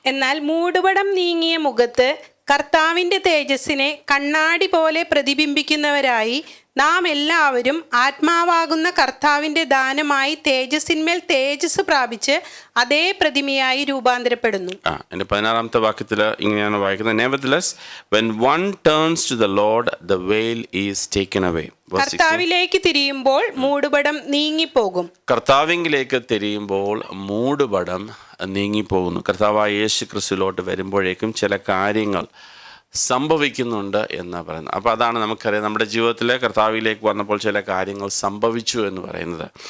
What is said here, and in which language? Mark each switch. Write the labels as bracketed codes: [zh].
[ml] എന്നാൽ മൂടുപടം നീങ്ങിയ മുഖത്ത് കർത്താവിൻ്റെ തേജസ്സിനെ കണ്ണാടി പോലെ പ്രതിബിംബിക്കുന്നവരായി നാം എല്ലാവരും ആത്മാവാകുന്ന കർത്താവിൻ്റെ ദാനമായി തേജസ്സിന്മേൽ തേജസ് പ്രാപിച്ച് അതേ പ്രതിമയായി രൂപാന്തരപ്പെടുന്നു. എൻ്റെ 16-ാമത്തെ വാക്യത്തിൽ ഇങ്ങനെയാണ് വായിക്കുന്നത്. [en] Nevertheless, when one turns to the Lord, the veil is taken away. [ml] കർത്താവിലേക്ക് തിരിയുമ്പോൾ മൂടുപടം നീങ്ങിപ്പോകും. കർത്താവിലേക്ക് തിരിയുമ്പോൾ മൂടുപടം നീങ്ങിപ്പോകുന്നു. കർത്താവായ യേശു ക്രിസ്തുവിലോട്ട് വരുമ്പോഴേക്കും ചില കാര്യങ്ങൾ സംഭവിക്കുന്നുണ്ട് എന്ന് പറയുന്നത്. അപ്പോൾ അതാണ് നമുക്കറിയാം, നമ്മുടെ ജീവിതത്തിൽ കർത്താവിലേക്ക് വന്നപ്പോൾ ചില കാര്യങ്ങൾ സംഭവിച്ചു എന്ന് പറയുന്നത്.